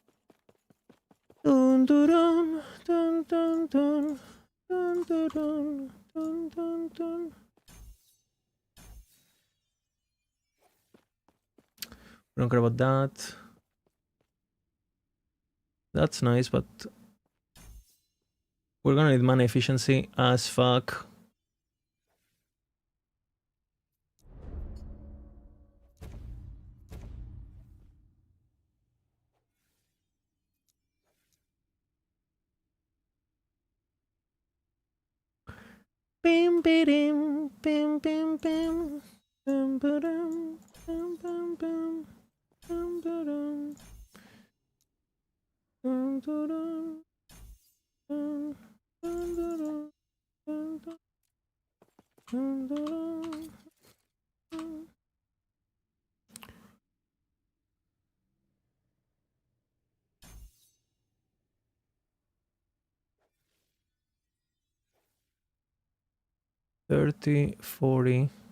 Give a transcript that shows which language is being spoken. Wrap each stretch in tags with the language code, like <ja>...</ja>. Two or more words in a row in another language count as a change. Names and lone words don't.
<en>Dun, dun, dun, dun, dun, dun, dun, dun, dun, dun, dun, dun. We don't care about that. That's nice, but we're gonna need mana efficiency as fuck. Bim, bim, bim, bim, bim. Bim, ba-dum, bim, bim, bim. Bim, ba-dum. Dun, dun, dun. Dun, dun, dun, dun. Dun, dun, dun, dun, dun. $30, $40.</en>